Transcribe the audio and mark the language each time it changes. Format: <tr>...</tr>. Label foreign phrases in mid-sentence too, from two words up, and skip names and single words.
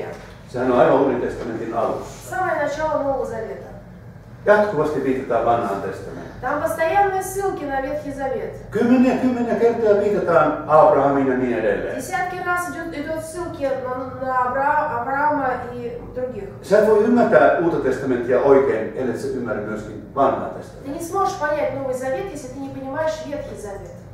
<fi>sehän on aivan Uuden testamentin alussa.</fi> <ru>самое начало Нового Завета,</ru> <fi>Jatkuvasti viitataan vanhaan testamenttiin.</fi> <ru>там постоянные ссылки на Ветхий Завет.</ru> <fi>Kymmeniä kertoja viitataan Abrahamiin ja niin edelleen.</fi> <ru>Десятки раз идут ссылки на Авраама и других.</ru> <fi>Sä et voi ymmärtää Uutta testamenttia oikein, ellei sä ymmärrä myöskin vanhaa</fi> <ru>Ты</ru> <fi>testamenttia.</fi> <ru>не сможешь понять Новый Завет, если ты не понимаешь Ветхий Завет.</ru>